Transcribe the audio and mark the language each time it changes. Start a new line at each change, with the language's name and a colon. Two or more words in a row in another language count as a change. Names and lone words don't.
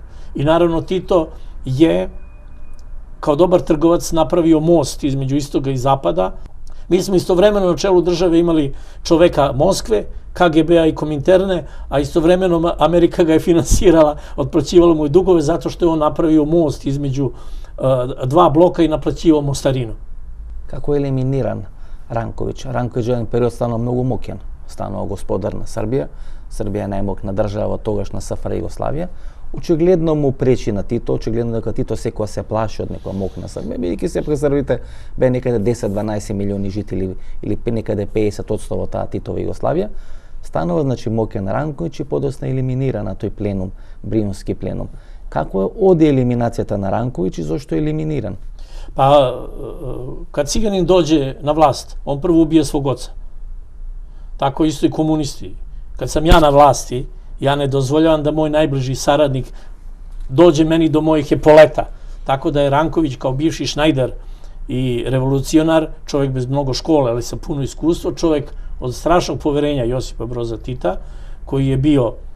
Serbian: I naravno Tito je kao dobar trgovac napravio most između istoga i zapada. Mi smo istovremeno na čelu države imali čoveka Moskve, KGB-a i Kominterne, a istovremeno Amerika ga je finansirala, otplaćivala mu je dugove zato što je on napravio most između dva bloka i naplaćivao mostarinu.
Macedonian: Како е елиминиран Ранковиќ? Ранковиќ еден период станал многу моќен. Станал господар на Србија. Србија е најмоќна држава тогаш на СФР Југославија. Очигледно му пречи на Тито, очигледно дека Тито секоја се плаши од некоја моќна Србија, бидејќи се пресрбите бе некаде 10-12 милиони жители или некаде 50% во таа Титова Југославија. Станува значи моќен Ранковиќ и подосна елиминира на тој пленум, Бриномски пленум. Како е оди елиминацијата на Ранковиќ и зошто е елиминиран?
Serbian: Pa, kad ciganin dođe na vlast, on prvo ubije svog oca. Tako isto i komunisti. Kad sam ja na vlasti, ja ne dozvoljavam da moj najbliži saradnik dođe meni do mojih epoleta. Tako da je Ranković kao bivši šnajder i revolucionar, čovjek bez mnogo škole, ali sa puno iskustva, čovjek od strašnog poverenja Josipa Broza Tita, koji je bio